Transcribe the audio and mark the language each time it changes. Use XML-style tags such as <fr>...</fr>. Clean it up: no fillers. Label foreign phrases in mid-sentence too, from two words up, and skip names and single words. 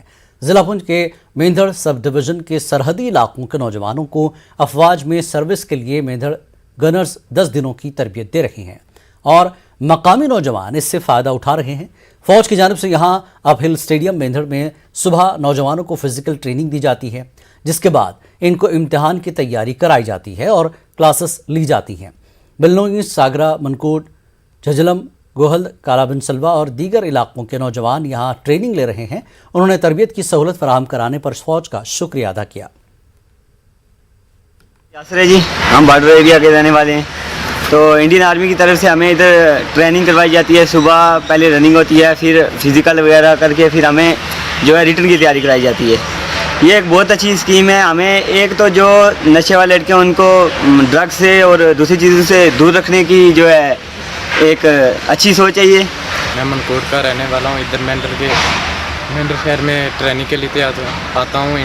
<ur>ضلع پنچ کے میندھڑ سب ڈویژن کے سرحدی علاقوں کے نوجوانوں کو افواج میں سروس کے لیے میندھڑ گنرز 10 دنوں کی تربیت دے رہی ہیں اور مقامی نوجوان اس سے فائدہ اٹھا رہے ہیں. فوج کی جانب سے یہاں اب ہل اسٹیڈیم میندھڑ میں صبح نوجوانوں کو فزیکل ٹریننگ دی جاتی ہے, جس کے بعد ان کو امتحان کی تیاری کرائی جاتی ہے اور کلاسز لی جاتی ہیں. بلنوئی, ساگرا, منکوٹ, جھجلم, گوہل, کالا بن سلوا اور دیگر علاقوں کے نوجوان یہاں ٹریننگ لے رہے ہیں. انہوں نے تربیت کی سہولت فراہم کرانے پر فوج کا شکریہ ادا کیا. یاسر ہے جی, ہم بارڈر ایریا کے رہنے والے ہیں. تو انڈین آرمی کی طرف سے ہمیں ادھر ٹریننگ کروائی جاتی ہے. صبح پہلے رننگ ہوتی ہے, پھر فزیکل وغیرہ کر کے پھر ہمیں جو ہے ریٹن کی تیاری کرائی جاتی ہے. ये एक बहुत अच्छी स्कीम है। हमें एक तो जो नशे वाले लड़के हैं उनको ड्रग्स से और दूसरी चीज़ों से दूर रखने की जो है एक अच्छी सोच है ये। मैं मनकोट का रहने वाला हूँ। इधर मेंढर शहर में ट्रेनिंग के लिए आता हूँ।</ur>